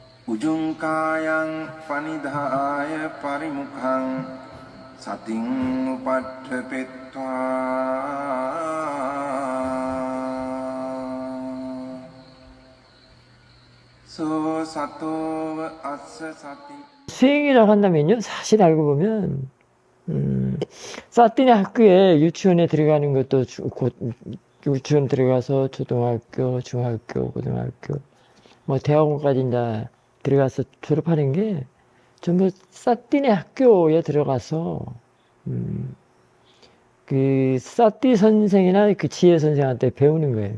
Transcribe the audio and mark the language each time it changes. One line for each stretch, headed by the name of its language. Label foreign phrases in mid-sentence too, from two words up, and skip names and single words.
Pali: උජුංකායං පනිදාය පරිමුඛං සතින් උපට්ඨපෙත්වා 소 සතෝව අස්ස සති.
Korean: 수행이라고 한다면요, 사실 알고 보면 사티네 학교에 유치원에 들어가는 것도 곧 유치원 들어가서 초등학교, 중학교, 고등학교, 뭐 대학원까지 이제 들어가서 졸업하는 게 전부 사티네 학교에 들어가서 그 사티 선생이나 그 지혜 선생한테 배우는 거예요.